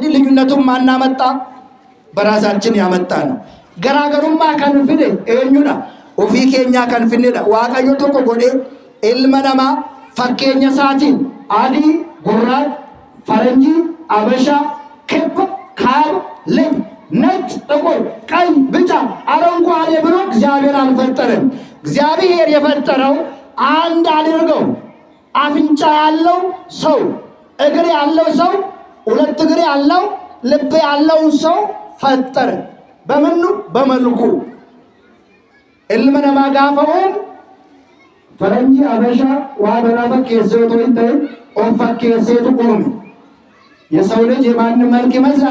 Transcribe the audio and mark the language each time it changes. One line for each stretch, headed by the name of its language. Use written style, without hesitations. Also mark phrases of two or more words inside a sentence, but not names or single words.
Amharic: ልዩነቱን ማናመጣ በራሳችን ያመጣ ነው ገራገሩማ
Oromo: ከንፍኔ ኤኙዳ ኦፊ ኬኛ ከንፍኔዳ ዋቀዮ ቶኮ ጎዴ ኢልማ ነማ ፈኬኛ ሳቲን አዲ ጉራድ
Amharic: ፈረንጂ አበሻ ክብ ካብ ልብ ነጭ ጥቁር ቀይ ብጫ አረንጓዴ ብሎ እግዚአብሔር አልፈጠረም እግዚአብሔር የፈጠረው አንድ አድርገው አፍንጫ ያለው ሰው እግር ያለው ሰው ሁለት እግር ያለው ልብ ያለው ሰው ፈጠረ በመኑ በመልኩ
Oromo: ኢልማ ነማ ጋፈውን
Amharic: ፈረንጂ አበሻ
Oromo: ዋበራፈ ከሰቶ እንተ ኦፋ ከሰቶ ቆም
Amharic: የሰው ልጅ የማን መልክ ይመስላል